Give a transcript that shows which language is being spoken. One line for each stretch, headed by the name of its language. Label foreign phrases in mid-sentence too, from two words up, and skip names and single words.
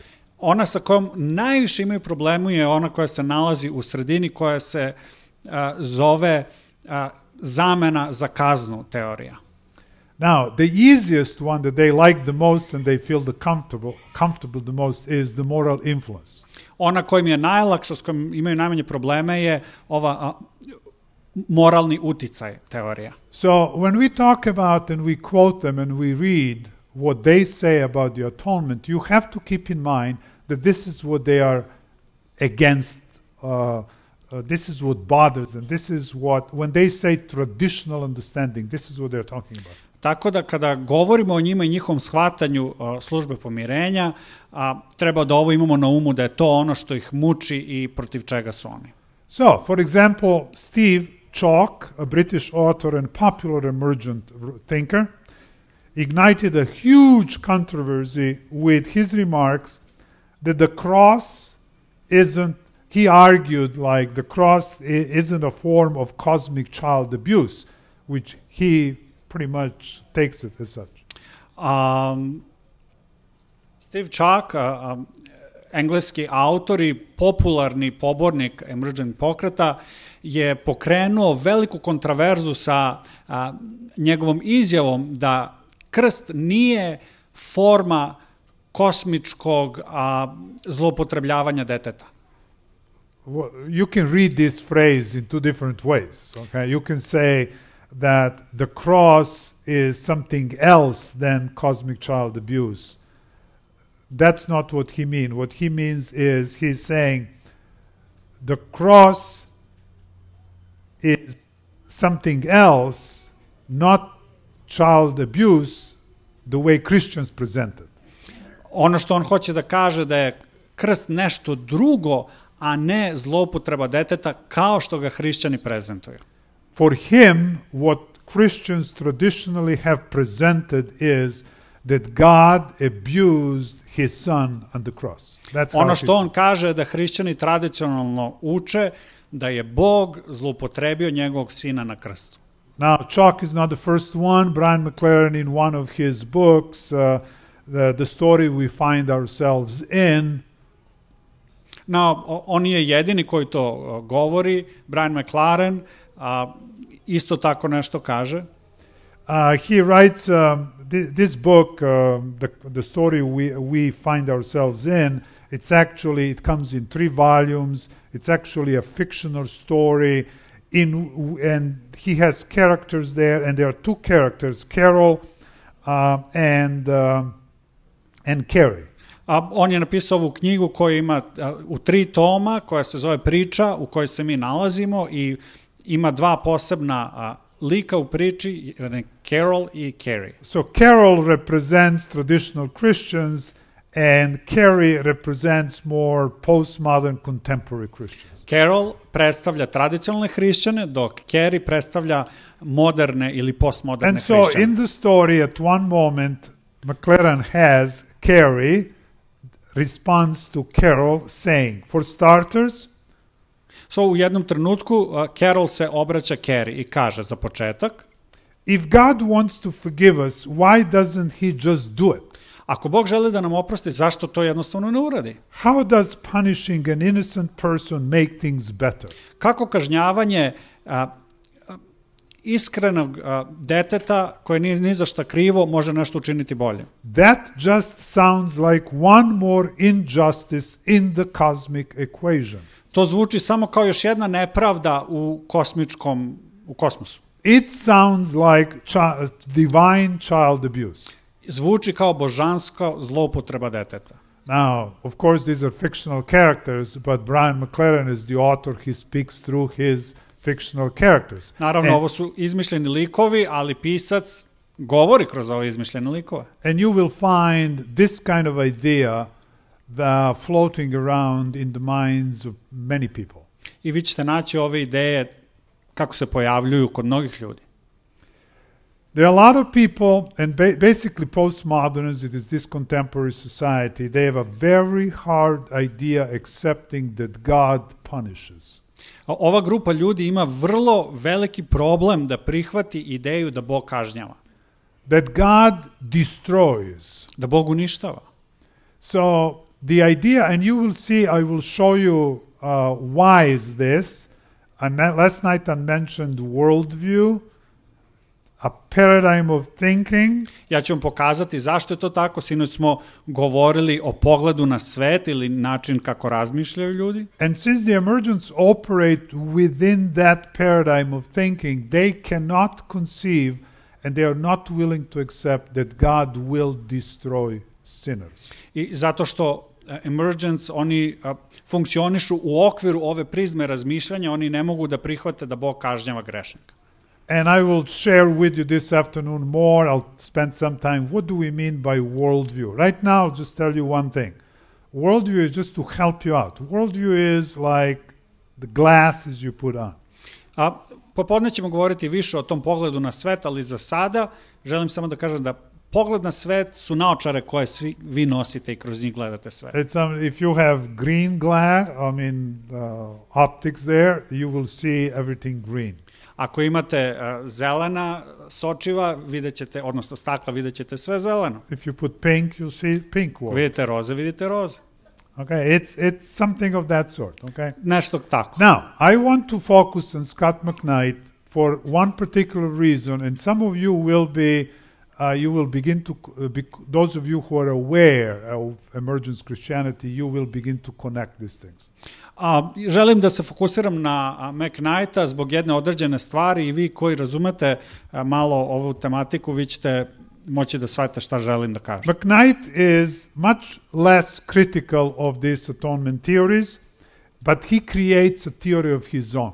Serbian: Ona sa kojom najviše imaju problemu je ona koja se nalazi u sredini, koja se zove zamena za kaznu teorija.
English: Now, the easiest one that they like the most and they feel comfortable the most is the moral influence.
Serbian: Ona kojim je najlakša, s kojim imaju najmanje probleme je ova moralni uticaj teorija.
English: So, when we talk about and we quote them and we read what they say about the atonement, you have to keep in mind that this is what they are against, this is what bothers them, this is what, when they say traditional understanding, this is what they're talking about.
Serbian: Tako da kada govorimo o njima i njihovom shvatanju službe pomirenja, treba da ovo imamo na umu da je to ono što ih muči i protiv čega su oni.
English: So, for example, Steve Chalk, a British author and popular emergent thinker, ignited a huge controversy with his remarks that the cross isn't, he argued like the cross isn't a form of cosmic child abuse, which he pretty much takes it as such.
Serbian: Steve Chalk, engleski autor i popularni pobornik emergent pokreta, je pokrenuo veliku kontraverzu sa njegovom izjavom da krst nije forma kosmičkog zloupotrebljavanja deteta.
English: You can read this phrase in two different ways. Okay, you can say that the cross is something else than cosmic child abuse. That's not what he means. What he means is he's saying the cross is something else, not child abuse, the way Christians present it.
Serbian: Ono što on hoće da kaže da je krst nešto drugo, a ne zloupotreba deteta kao što ga hrišćani prezentuju.
English: For him, what Christians traditionally have presented is that God abused his son on the cross.
Serbian: Ono što on kaže da hrišćani tradicionalno uče da je Bog zloupotrebio njegovog sina na krstu.
English: Now, Chalk is not the first one. Brian McLaren, in one of his books, the story we find ourselves in.
Serbian: Now, on je jedini koji to govori. Brian McLaren isto tako nešto kaže.
English: He writes this book, the story we find ourselves in. It comes in 3 volumes. It's actually a fictional story, and he has characters there, and there are 2 characters, Carol and Carrie.
Serbian: On je napisao ovu knjigu koja ima u 3 toma, koja se zove Priča, u kojoj se mi nalazimo, i ima 2 posebna lika u priči, Carol i Carrie.
English: So Carol represents traditional Christians, and Carrie represents more postmodern contemporary Christians.
Serbian: Carol predstavlja tradicionalne hrišćane, dok Carrie predstavlja moderne ili postmoderne hrišćane.
English: And so in the story, at one moment, McLaren has Carrie responds to Carol saying, for starters,
Serbian: So u jednom trenutku Carol se obraća Carrie i kaže za početak,
English: if God wants to forgive us, why doesn't he just do it?
Serbian: ako Bog želi da nam oprosti, zašto to jednostavno ne uradi?
English: How does punishing an innocent person make things better?
Serbian: Kako kažnjavanje iskrenog deteta koje nije ni za šta krivo može nešto učiniti bolje?
English: That just sounds like one more injustice in the cosmic equation.
Serbian: To zvuči samo kao još jedna nepravda u kosmosu.
English: It sounds like divine child abuse.
Serbian: Zvuči kao božanska zloupotreba deteta.
English: Now, of course, these are fictional characters, but Brian McLaren is the author. He speaks through his fictional characters.
Serbian: Naravno, ovo su izmišljeni likovi, ali pisac govori kroz ove izmišljene likove.
English: And you will find this kind of idea floating around in the minds of many people.
Serbian: I vi ćete naći ove ideje kako se pojavljuju kod mnogih ljudi.
English: There are a lot of people, and basically postmodernism, it is this contemporary society, they have a very hard idea accepting that God punishes.
Serbian: Ova grupa ljudi ima vrlo veliki problem da prihvati ideju da Bog kažnjava.
English: That God destroys.
Serbian: Da Bog uništava.
English: So the idea, and you will see, I will show you why is this. Last night I mentioned worldview, a paradigm of thinking.
Serbian: Ja ću vam pokazati zašto je to tako. Sinoć smo govorili o pogledu na svet ili način kako razmišljaju ljudi.
English: And since the emergents operate within that paradigm of thinking, they cannot conceive and they are not willing to accept that God will destroy sinners.
Serbian: I zato što emergents, oni funkcionišu u okviru ove prizme razmišljanja, oni ne mogu da prihvate da Bog kažnjava grešnika.
English: And I will share with you this afternoon more. I'll spend some time. What do we mean by worldview? Right now, I'll just tell you one thing. Worldview is just to help you out. Worldview is like the glasses you put on.
Serbian: Popodne ćemo govoriti više o tom pogledu na svet, ali za sada želim samo da kažem da pogled na svet su naočare koje svi vi nosite i kroz njih gledate svet.
English: If you have green glass, optics there, you will see everything green.
Serbian: Ako imate zelena sočiva, videćete, odnosno stakla, videćete sve zeleno.
English: If you put pink, you'll see pink world.
Serbian: Vidite roze, vidite roze.
English: Okay, it's something of that sort, okay?
Serbian: Nešto tako.
English: Now, I want to focus on Scott McKnight for one particular reason, and some of you will be, you will begin to, those of you who are aware of emergence Christianity, you will begin to connect these things.
Serbian: Želim da se fokusiram na McKnighta zbog jedne određene stvari i vi koji razumete malo ovu tematiku, vi ćete moći da shvatite šta želim da kažem.
English: McKnight is much less critical of these atonement theories, but he creates a theory of his own.